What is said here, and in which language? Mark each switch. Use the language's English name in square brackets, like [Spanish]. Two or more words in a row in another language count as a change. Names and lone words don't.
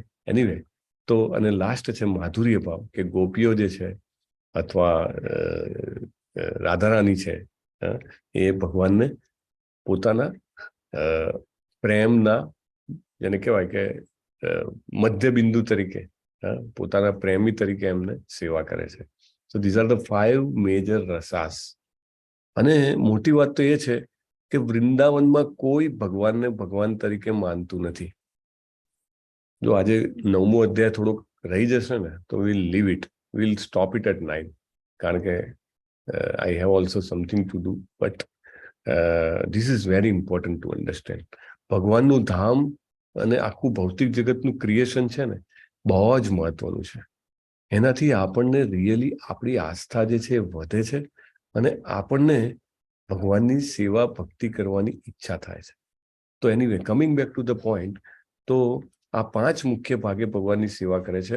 [Gujarati] એનીવે, તો અને લાસ્ટ છે માધુર્ય ભાવ, કે ગોપીઓ જે છે અથવા રાધારાણી છે એ ભગવાનને પોતાના પ્રેમના, જેને કહેવાય કે મધ્ય બિંદુ તરીકે, પોતાના પ્રેમી તરીકે એમને સેવા કરે છે. [English] so these are the 5 major rasas. [Gujarati] અને મોટી વાત તો એ છે કે વૃંદાવનમાં કોઈ ભગવાનને ભગવાન તરીકે માનતું નથી. જો આજે 9મો અધ્યાય થોડોક રહી જશે ને તો [English] we'll leave it, we'll stop it at 9, [Gujarati] કારણ કે [English] I have also something to do, but this is very important to understand. [Gujarati] ભગવાનનું ધામ અને આખું ભૌતિક જગતનું ક્રિએશન છે ને, બહુ જ મહત્વનું છે. એનાથી આપણને રિયલી આપણી આસ્થા જે છે એ વધે છે અને આપણને ભગવાનની સેવા ભક્તિ કરવાની ઈચ્છા થાય છે. તો એનીવે, [English] coming back to the point, [Gujarati] તો આ 5 મુખ્ય ભાગે ભગવાનની સેવા કરે છે.